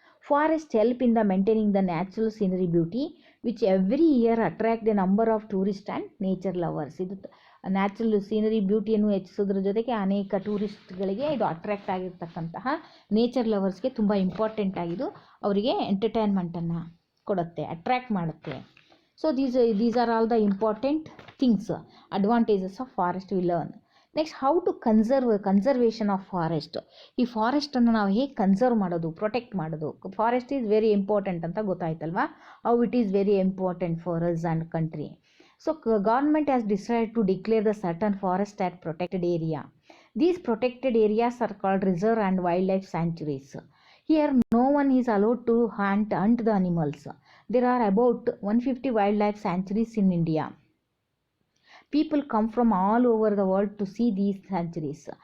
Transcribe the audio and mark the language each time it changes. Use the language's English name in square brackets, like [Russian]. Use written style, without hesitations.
[English] Forest help in the maintaining the natural scenery beauty which every year attract the number of tourist and nature lovers. [Kannada] ಇದು natural scenery ಬ್ಯೂಟಿಯನ್ನು ಹೆಚ್ಚಿಸೋದ್ರ ಜೊತೆಗೆ ಅನೇಕ ಟೂರಿಸ್ಟ್ಗಳಿಗೆ ಇದು attract ಆಗಿರ್ತಕ್ಕಂತಹ nature ಲವರ್ಸ್ಗೆ ತುಂಬ important ಆಗಿದ್ದು ಅವರಿಗೆ ಎಂಟರ್ಟೈನ್ಮೆಂಟನ್ನು ಕೊಡುತ್ತೆ, attract ಮಾಡುತ್ತೆ. [English] So these are all the important things, advantages of forest we learn. Next, how to conservation of forest. [Kannada] ಈ ಫಾರೆಸ್ಟನ್ನು ನಾವು ಹೇಗೆ ಕನ್ಸರ್ವ್ ಮಾಡೋದು, ಪ್ರೊಟೆಕ್ಟ್ ಮಾಡೋದು. [English] forest is very important [Kannada] ಅಂತ ಗೊತ್ತಾಯ್ತಲ್ವಾ, [English] How it is very important for us and country. So government has decide to declare the certain forest at protected area. These protected areas are called reserve and wildlife sanctuaries. Here no one is allowed to hunt the animals. There are about 150 wildlife sanctuaries in India. People come from all over the world to see these sanctuaries.